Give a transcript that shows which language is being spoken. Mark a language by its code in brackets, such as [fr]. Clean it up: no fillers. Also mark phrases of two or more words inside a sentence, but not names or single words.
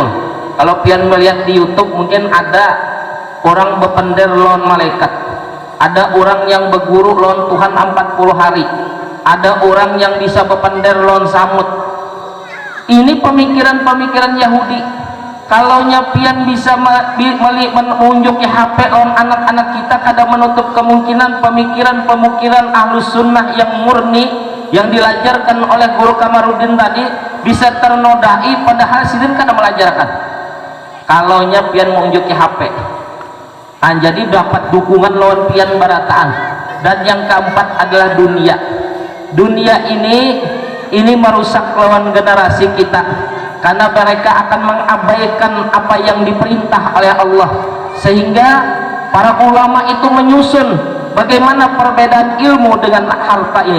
[bjn] Kalau pian melihat di YouTube mungkin ada orang berpender lawan malaikat, ada orang yang berguru lawan Tuhan 40 hari, ada orang yang bisa berpender lawan samud. [id] Ini pemikiran-pemikiran Yahudi. [bjn] Kalau pian bisa menunjuk HP on anak-anak kita, kada menutup kemungkinan pemikiran-pemikiran [ar] ahlus sunnah [bjn] yang murni yang dilajarkan oleh guru Kamarudin tadi bisa ternodai, padahal sidin kada melajarkan. Kalau pian menunjuk HP, jadi dapat dukungan lawan pian barataan. [id] Dan yang keempat adalah dunia. dunia ini merusak lawan generasi kita, karena mereka akan mengabaikan apa yang diperintah oleh Allah, sehingga para ulama itu menyusun bagaimana perbedaan ilmu dengan harta ini.